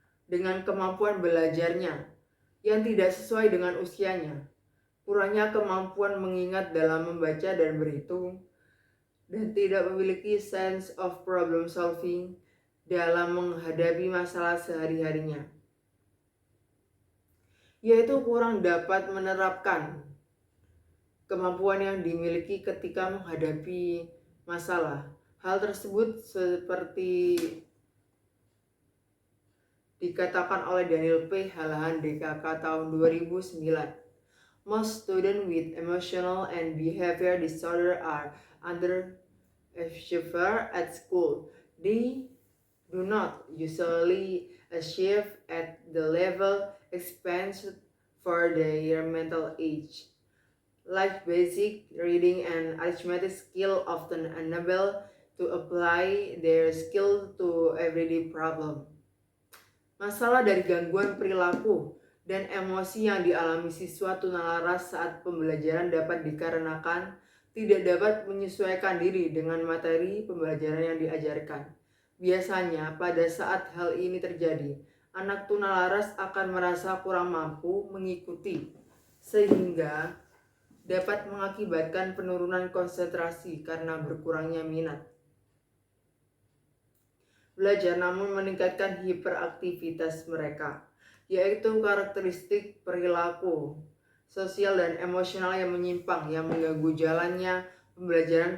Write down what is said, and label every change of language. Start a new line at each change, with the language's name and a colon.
Indonesian: dengan kemampuan belajarnya yang tidak sesuai dengan usianya, kurangnya kemampuan mengingat dalam membaca dan berhitung, dan tidak memiliki
English: sense of problem solving
Indonesian: dalam menghadapi masalah sehari-harinya, yaitu kurang dapat menerapkan kemampuan yang dimiliki ketika menghadapi masalah. Hal tersebut seperti dikatakan oleh Daniel P. Halahan DKK tahun 2009.
English: Most students with emotional and behavior disorder are underachievers at school. They do not usually achieve at the level expected for their mental age. Like basic reading and arithmetic skill often unable to apply their skill to everyday problem.
Indonesian: Masalah dari gangguan perilaku dan emosi yang dialami siswa tunalaras saat pembelajaran dapat dikarenakan tidak dapat menyesuaikan diri dengan materi pembelajaran yang diajarkan, Biasanya pada saat hal ini terjadi, anak tunalaras akan merasa kurang mampu mengikuti, sehingga dapat mengakibatkan penurunan konsentrasi karena berkurangnya minat belajar, namun meningkatkan hiperaktivitas mereka, yaitu karakteristik perilaku sosial dan emosional yang menyimpang yang mengganggu jalannya pembelajaran.